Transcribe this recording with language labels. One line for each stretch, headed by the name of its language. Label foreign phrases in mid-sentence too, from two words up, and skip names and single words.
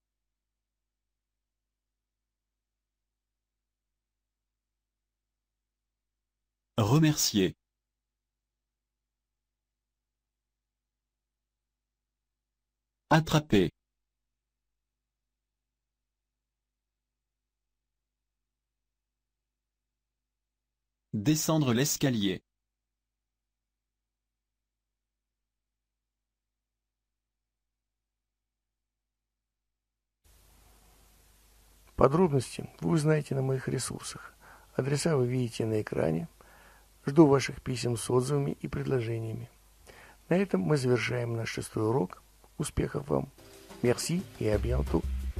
French: Remercier. Attraper. Descendre l'escalier.
Russian: Подробности вы узнаете на моих ресурсах. Адреса вы видите на экране. Жду ваших писем с отзывами и предложениями. На этом мы завершаем наш 6-й урок. Успехов вам.
French: Merci et à bientôt.